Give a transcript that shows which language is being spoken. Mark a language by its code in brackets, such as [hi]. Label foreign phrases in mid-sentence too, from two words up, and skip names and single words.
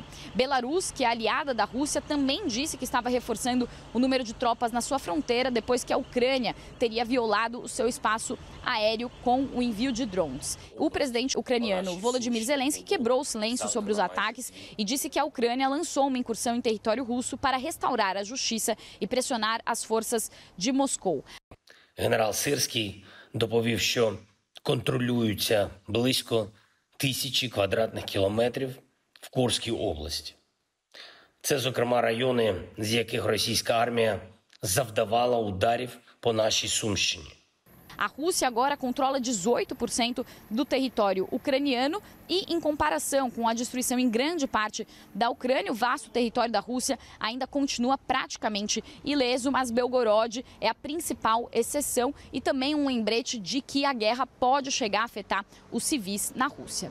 [pt] Belarus, que é aliada da Rússia, também disse que estava reforçando o número de tropas na sua fronteira depois que a Ucrânia teria violado o seu espaço aéreo com o envio de drones. O presidente ucraniano Volodymyr Zelensky quebrou o silêncio sobre os ataques e disse que a Ucrânia lançou uma incursão em território russo para restaurar a justiça e pressionar as forças de Moscou. [uk] Генерал Сирський доповів, що контролюються близько 1000 квадратних кілометрів в Курській області. Це, зокрема, райони, з яких російська армія завдавала ударів по нашій Сумщині. [pt] A Rússia agora controla 18% do território ucraniano e, em comparação com a destruição em grande parte da Ucrânia, o vasto território da Rússia ainda continua praticamente ileso, mas Belgorod é a principal exceção e também um lembrete de que a guerra pode chegar a afetar os civis na Rússia.